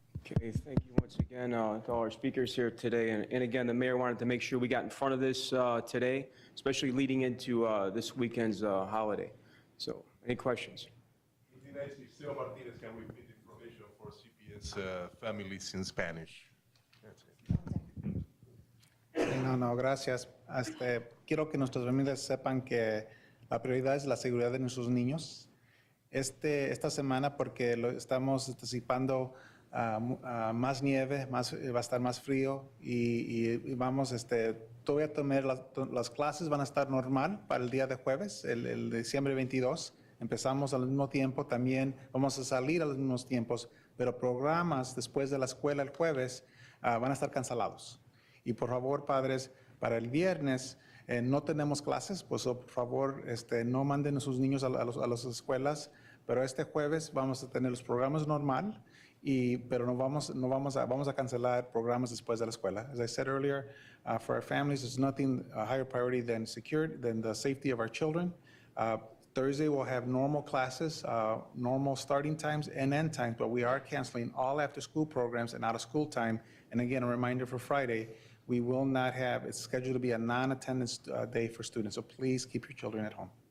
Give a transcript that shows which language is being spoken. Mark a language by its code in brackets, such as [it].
[en] Okay, thank you once again to all our speakers here today. And again, the mayor wanted to make sure we got in front of this today, especially leading into this weekend's holiday. So, any questions? Liceo Martinez, can we repeat the information for CPS families in Spanish? That's it. [es] No, gracias. Quiero que nuestras familias sepan que la prioridad es la seguridad de nuestros niños. Esta semana, porque estamos anticipando más nieve, va a estar más frío y vamos, todavía las clases van a estar normal para el día de jueves, el diciembre 22. Empezamos al mismo tiempo, también vamos a salir a los mismos tiempos, pero programas después de la escuela el jueves van a estar cancelados. Y por favor, padres, para el viernes no tenemos clases, pues por favor no manden a sus niños a las escuelas, pero este jueves vamos a tener los programas normal, pero vamos a cancelar programas después de la escuela. [en] As I said earlier, for our families, there's nothing a higher priority than the safety of our children. Thursday we'll have normal classes, normal starting times and end times, but we are canceling all after-school programs and out-of-school time. And again, a reminder for Friday, we will not have, it's scheduled to be a non-attendance day for students, so please keep your children at home.